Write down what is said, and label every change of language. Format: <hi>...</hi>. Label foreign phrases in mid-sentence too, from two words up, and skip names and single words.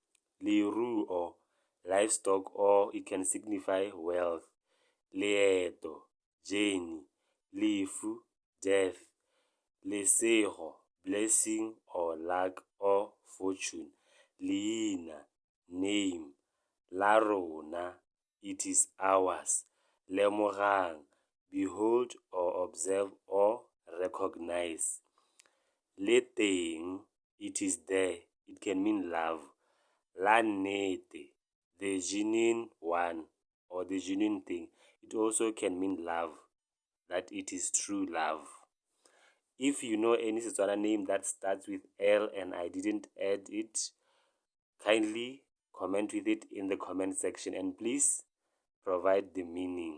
<en>Leruo, livestock or it can signify wealth. Leeto, journey. Lefu, death. Lesego, blessing or luck or fortune. Leina, name.</en> <tn>La rona,</tn> <en>it is ours. Lemogang, behold or observe or recognize.</en> <tn>Le teng,</tn> <en>it is there, it can mean love.</en> <tn>La nnete,</tn> <en>the genuine one or the genuine thing, it also can mean love, that it is true love. If you know any Setswana name that starts with L and I didn't add it, kindly comment with it in the comment section and please provide the meaning.</en>